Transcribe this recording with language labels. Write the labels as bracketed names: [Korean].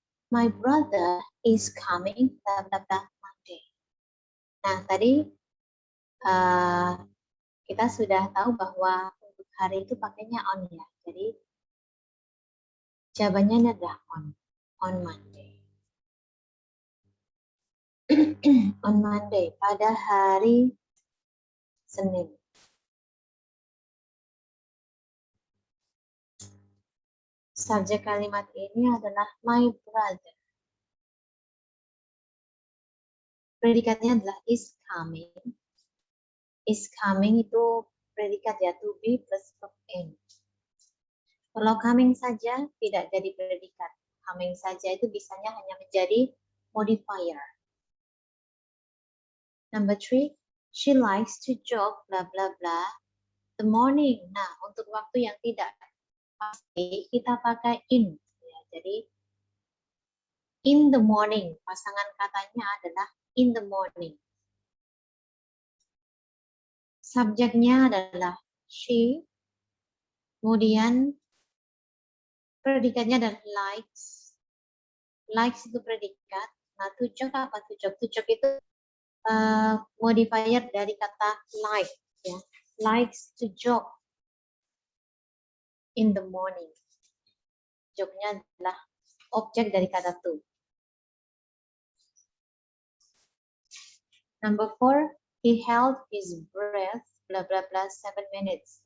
[English] My brother is coming blah blah blah Monday. [Indonesian] Nah, tadi kita sudah tahu bahwa untuk hari itu pakainya on ya. Jadi jawabannya adalah [English] on Monday. On Monday, [Indonesian] pada hari Senin. Subjek kalimat ini adalah my brother. Predikatnya adalah is coming. Is coming itu predikat ya, to be plus verb in. Kalau coming saja tidak jadi predikat. Coming saja itu bisanya hanya menjadi modifier. [English] Number 3, she likes to jog bla bla bla the morning. [Indonesian] Nah, untuk waktu yang tidak pasti kita pakai in. Ya, jadi [English] in the morning, [Indonesian] pasangan katanya adalah in the morning. Subjeknya adalah she, kemudian predikatnya adalah likes. Likes itu predikat. Nah, to jog apa to jog? To jog itu modifier dari kata like. Ya. [English] Likes to jog in the morning. [Indonesian] Jognya adalah objek dari kata to. [English] Number 4, he held his breath, bla bla bla 7 minutes.